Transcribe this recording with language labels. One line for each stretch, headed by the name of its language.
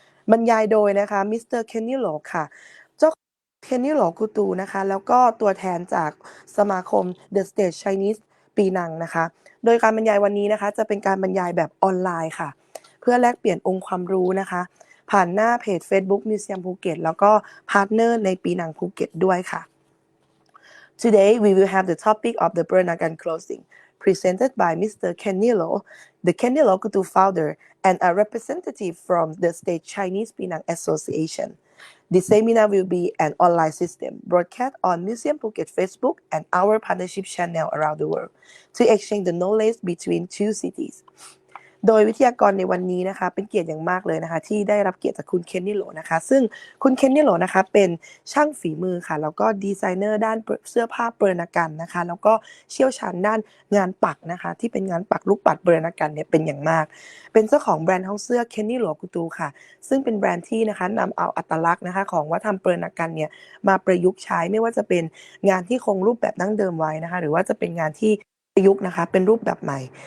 Thai: บรรยายโดยนะคะมิสเตอร์เคนนี่หลอค่ะเจ้าเคนนี่หลอกูตูนะคะแล้วก็ตัวแทนจากสมาคม The State Chinese ปีนังนะคะโดยการบรรยายวันนี้นะคะจะเป็นการบรรยายแบบออนไลน์ค่ะเพื่อแลกเปลี่ยนองค์ความรู้นะคะผ่านหน้าเพจ Facebook Museum Phuket แล้วก็พาร์ทเนอร์ในปีนังภูเก็ตด้วยค่ะ
English: Today, we will have the topic of the Peranakan clothing, presented by Mr. Kenny Lo, the Kenny Lo Kutu founder, and a representative from the State Chinese Penang Association. The seminar will be an online system broadcast on Museum Phuket Facebook and our partnership channel around the world to exchange the knowledge between two cities.
Thai: โดยวิทยากรในวันนี้นะคะเป็นเกียรติอย่างมากเลยนะคะที่ได้รับเกียรติจากคุณเคนนี่โหลนะคะซึ่งคุณเคนนี่โหลนะคะเป็นช่างฝีมือค่ะแล้วก็ดีไซเนอร์ด้านเสื้อผ้าเปรณกันนะคะแล้วก็เชี่ยวชาญด้านงานปักนะคะที่เป็นงานปักลูกปัดเปรณกันเนี่ยเป็นอย่างมากเป็นเจ้าของแบรนด์ห้องเสื้อเคนนี่โหลกูตูค่ะซึ่งเป็นแบรนด์ที่นะคะนำเอาอัตลักษณ์นะคะของวัฒนธรรมเปรณกันเนี่ยมาประยุกต์ใช้ไม่ว่าจะเป็นงานที่คงรูปแบบดั้งเดิมไว้นะคะหรือว่าจะเป็นงานที่ประยุกต์นะคะเป็นรูปแบบใหม่